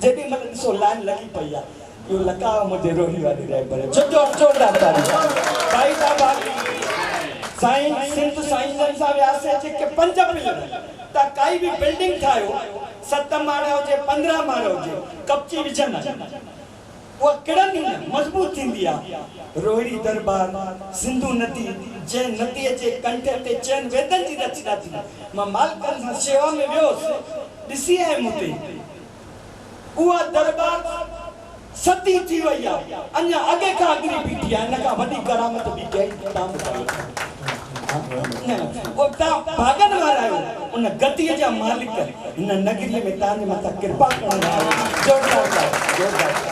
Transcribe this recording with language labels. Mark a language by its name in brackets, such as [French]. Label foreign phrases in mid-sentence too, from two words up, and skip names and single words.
[Sindhi] जेॾी महिल ॾिसो लाइन लॻी पई आहे, इहो लकाव मुंहिंजे रोही वारी रहबर जोरदार तारीफ़ भाई साहब। साईं सिंध साईं जन सां वियासीं, जेके 5 पिलर त काई बि बिल्डिंग ठाहियो 7 माड़ा हुजे 15 माड़ा हुजे, कपची विझंदा उहा किरंदी न मज़बूत थींदी आहे। रोहिणी दरबार सिंधु नदी जंहिं नदीअ जे कंठे ते चैन वेदन जी रचना थी। मां मालकनि सां शेवा में वियोसि, ॾिसी आयुमि हुते उहा दरबार सती थी वई आहे, अञा अॻे खां अॻिरी बीठी आहे। हिन खां वॾी करामत बि कई तव्हां ॿुधायो। भागन वारा आहियो, उन गतीअ जा मालिक हिन नगरीअ में तव्हांजे मथां कृपा करण जोरदार।